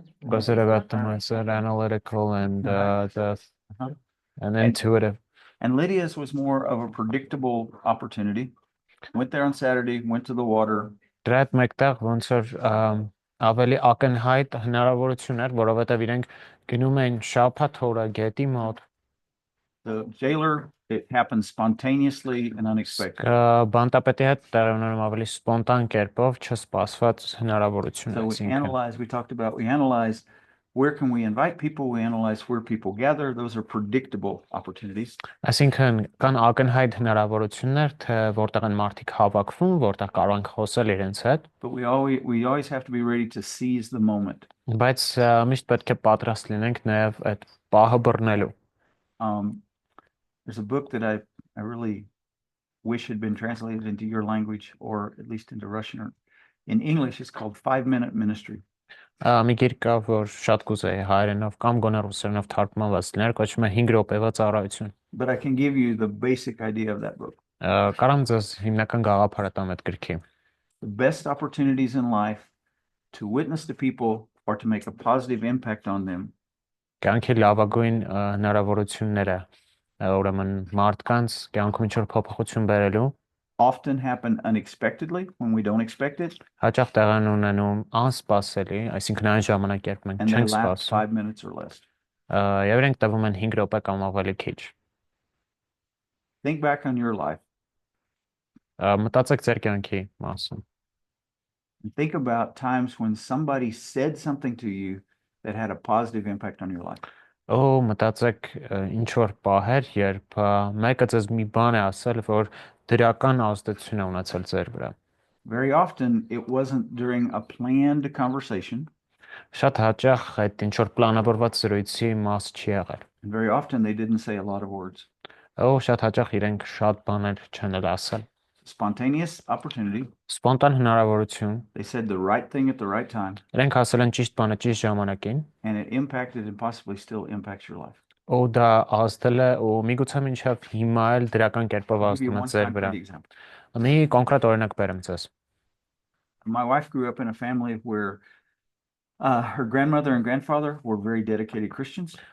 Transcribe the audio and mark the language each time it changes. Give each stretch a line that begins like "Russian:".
English: Conservative, analytical, and Uh-huh. and intuitive. And Lydia's was more of a predictable opportunity. Went there on Saturday, went to the water.
Armenian: Դրա հետ մեկտեղ ոնց որ ավելի ակնհայտ հնարավորություն էր, որովհետև իրենք գնում էին շաբաթ օրը գետի մոտ,
English: The jailer, it happened spontaneously and unexpected.
Armenian: բանտապետի հետ տեղի ունենում ավելի սպոնտան կերպով, չսպասված հնարավորություն
English: So
Armenian: այսինքն։
English: we analyze where can we invite people, we analyze where people gather. Those are predictable opportunities.
Armenian: Այսինքն կան ակնհայտ հնարավորություններ, թե որտեղ են մարդիկ հավաքվում, որտեղ կարող են խոսել իրենց հետ,
English: But we always have to be ready to seize the moment.
Armenian: բայց միշտ պետք է պատրաստ լինենք նաև այդ պահը բռնելու։
English: There's a book that I really wish had been translated into your language, or at least into Russian or in English. It's called 5 Minute Ministry.
Armenian: Մի գիրք կա, որ շատ կուզեի հայերենով կամ գոնե ռուսերենով թարգմանված լիներ, կոչվում է 5 րոպեվա ծառայություն։
English: But I can give you the basic idea of that book.
Armenian: Կարամ ձեզ հիմնական գաղափարը տամ այդ գրքի։
English: The best opportunities in life to witness to people or to make a positive impact on them
Armenian: Կյանքի լավագույն հնարավորությունները, ուրեմն մարդկանց կյանքում ինչ-որ փոփոխություն բերելու,
English: often happen unexpectedly when we don't expect it,
Armenian: հաճախ տեղ են ունենում անսպասելի, այսինքն այն ժամանակ, երբ մենք
English: and they
Armenian: չենք
English: last
Armenian: սպասում,
English: 5 minutes or less.
Armenian: եւ իրենք տևում են 5 րոպե կամ ավելի քիչ։
English: Think back on your life
Armenian: Մտածեք ձեր կյանքի մասին։
English: and think about times when somebody said something to you that had a positive impact on your life.
Armenian: Մտածեք ինչ որ պահեր, երբ մեկը ձեզ մի բան է ասել, որ դրական ազդեցություն է ունեցել ձեր վրա։
English: Very often it wasn't during a planned conversation,
Armenian: Շատ հաճախ այդ ինչ որ պլանավորված զրույցի մաս չի եղել։
English: and very often they didn't say a lot of words.
Armenian: Շատ հաճախ իրենք շատ բաներ չեն էլ ասել։
English: Spontaneous opportunity.
Armenian: Սպոնտան հնարավորություն,
English: They said the right thing at the right time,
Armenian: իրենք ասել են ճիշտ բանը ճիշտ ժամանակին,
English: and it impacted and possibly still impacts your life.
Armenian: դա ազդել է ու միգուցե մինչև հիմա էլ դրական կերպով
English: I'll give you
Armenian: ազդում է
English: one
Armenian: ձեր վրա։
English: concrete example.
Armenian: Մի կոնկրետ օրինակ բերեմ ձեզ։
English: My wife grew up in a family where her grandmother and grandfather were very dedicated Christians,